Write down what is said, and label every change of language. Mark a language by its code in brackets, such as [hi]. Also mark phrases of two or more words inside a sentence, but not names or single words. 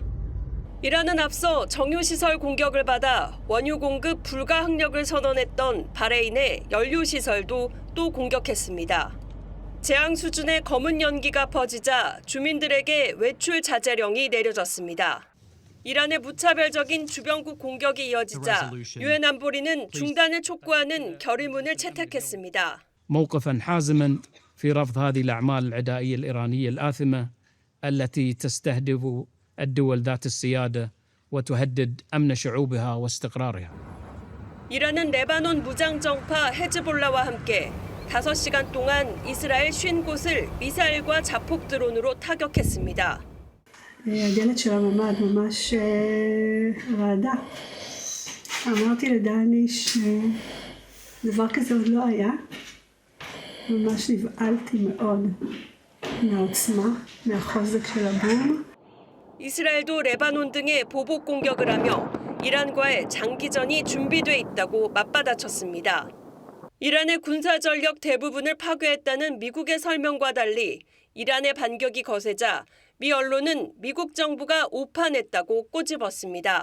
[ko] 이란은 앞서 정유시설 공격을 받아 원유 공급 불가항력을 선언했던 바레인의 연료시설도 또 공격했습니다. 재앙 수준의 검은 연기가 퍼지자 주민들에게 외출 자제령이 내려졌습니다. 이란의 무차별적인 주변국 공격이 이어지자 유엔 안보리는 중단을 촉구하는 결의문을 채택했습니다. [ar] موقفاً حازماً في رفض هذه الأعمال العدائية الإيرانية الآثمة التي تستهدف الدول ذات السيادة وتهدد أمن شعوبها واستقرارها. [ko] 이란은 레바논 무장정파 헤즈볼라와 함께 5시간 동안 이스라엘 50곳을 미사일과 자폭 드론으로 타격했습니다. [he] הדלת של הממ"ד ממש רעדה. אמרתי לדני שדבר כזה עוד לא היה. ממש נבהלתי מאוד מהעוצמה, מהחוזק של הבום. [ko] 이스라엘도 레바논 등에 보복 공격을 하며 이란과의 장기전이 준비돼 있다고 맞받아쳤습니다. 이란의 군사 전력 대부분을 파괴했다는 미국의 설명과 달리 이란의 반격이 거세자 미 언론은 미국 정부가 오판했다고 꼬집었습니다.